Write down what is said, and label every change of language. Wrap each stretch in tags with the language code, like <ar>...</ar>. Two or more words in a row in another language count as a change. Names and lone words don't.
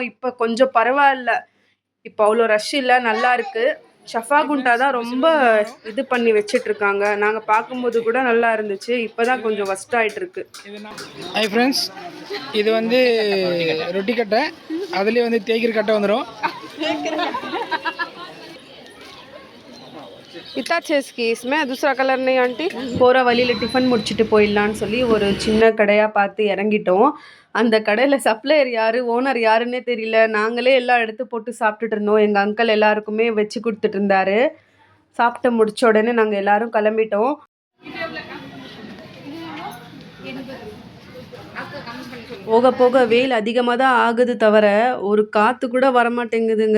<ta>இப்ப கொஞ்சம் பரவாயில்ல, இப்போ அவ்வளோ ரஷ் இல்லை, நல்லா இருக்கு. ஷஃபா குண்டா தான் ரொம்ப இது பண்ணி வச்சிட்டு இருக்காங்க. நாங்கள் பார்க்கும்போது கூட நல்லா இருந்துச்சு. இப்போ தான் கொஞ்சம் ஒஸ்ட் ஆகிட்டு இருக்கு.</ta> <en>Hi friends,</en> <ta>இது வந்து ரொட்டி கட்டை. அதுலேயே வந்து தேய்க்கிற கட்டை வந்துடும்.</ta> <hi>इतना अच्छे इसकी इसमें दूसरा कलर नहीं आंटी.</hi> <ta>போகிற வழியில் டிஃபன் முடிச்சுட்டு போயிடலான்னு சொல்லி ஒரு சின்ன கடையாக பார்த்து இறங்கிட்டோம். அந்த கடையில் சப்ளையர் யார், ஓனர் யாருன்னே தெரியல. நாங்களே எல்லாம் எடுத்து போட்டு சாப்பிட்டுட்டு இருந்தோம். எங்கள் அங்கிள் எல்லாருக்குமே வச்சு கொடுத்துட்டு இருந்தாரு. சாப்பிட்டு முடிச்ச உடனே நாங்கள் எல்லாரும் கிளம்பிட்டோம். போக போக வெயில் அதிகமாக தான் ஆகுது, தவிர ஒரு காற்று கூட வரமாட்டேங்குதுங்க.</ta>